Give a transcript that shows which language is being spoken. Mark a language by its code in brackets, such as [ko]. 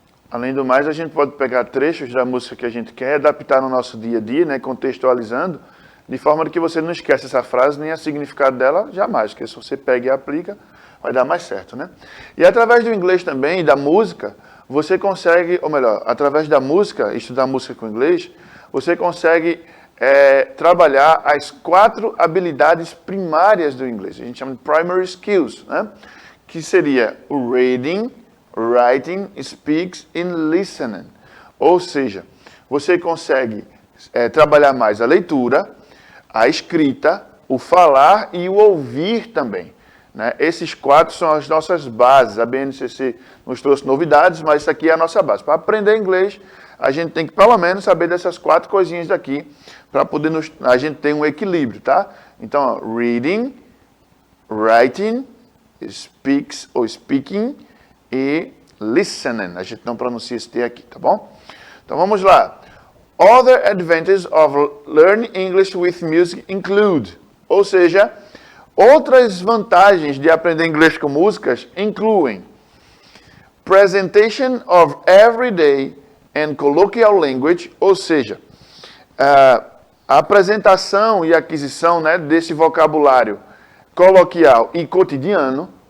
[pt] Além do mais, a gente pode pegar trechos da música que a gente quer, adaptar no nosso dia a dia, né, contextualizando, de forma que você não esquece essa frase nem o significado dela jamais, porque se você pega e aplica, vai dar mais certo, né? E através do inglês também, da música, você consegue, ou melhor, através da música, estudar música com inglês, você consegue trabalhar as 4 habilidades primárias do inglês. A gente chama de primary skills, né? Que seria o [en] reading, writing, speaks and listening. [pt] Ou seja, você consegue trabalhar mais a leitura, a escrita, o falar e o ouvir também, né? Esses 4 são as nossas bases. A BNCC nos trouxe novidades, mas isso aqui é a nossa base. Para aprender inglês, a gente tem que pelo menos saber dessas 4 coisinhas daqui, para poder a gente ter um equilíbrio, tá? Então, ó, reading, writing, speaks ou speaking e listening. A gente não pronuncia esse T aqui, tá bom? Então vamos lá. [en] Other advantages of learning English with music include, [pt] ou seja, outras vantagens de aprender inglês com músicas incluem [en] presentation of everyday and colloquial language, [pt] ou seja, a apresentação e aquisição, né, desse vocabulário coloquial e cotidiano.